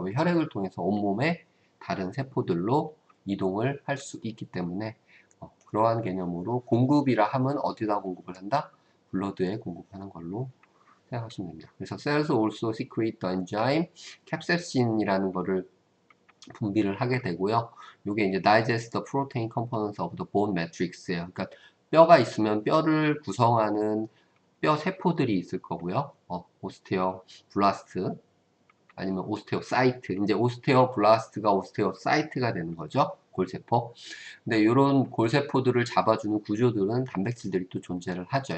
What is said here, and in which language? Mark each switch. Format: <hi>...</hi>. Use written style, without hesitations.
<ko>왜 혈액을 통해서 온몸의 다른 세포들로 이동을 할 수 있기 때문에 그러한 개념으로 공급이라 하면 어디다 공급을 한다? 블러드에 공급하는 걸로 생각하시면 됩니다. 그래서</ko> <en>cells also secrete the enzyme</en> <ko>캡셉신이라는 거를 분비를 하게 되고요. 이게 이제</ko> <en>digest the protein components of the bone matrix예요.</en> <ko>그러니까 뼈가 있으면 뼈를 구성하는 뼈 세포들이 있을 거고요. 오스테오블라스트 아니면 오스테오사이트. 이제 오스테오블라스트가 오스테오사이트가 되는 거죠. 골세포. 근데 이런 골세포들을 잡아주는 구조들은 단백질들이 또 존재를 하죠.</ko>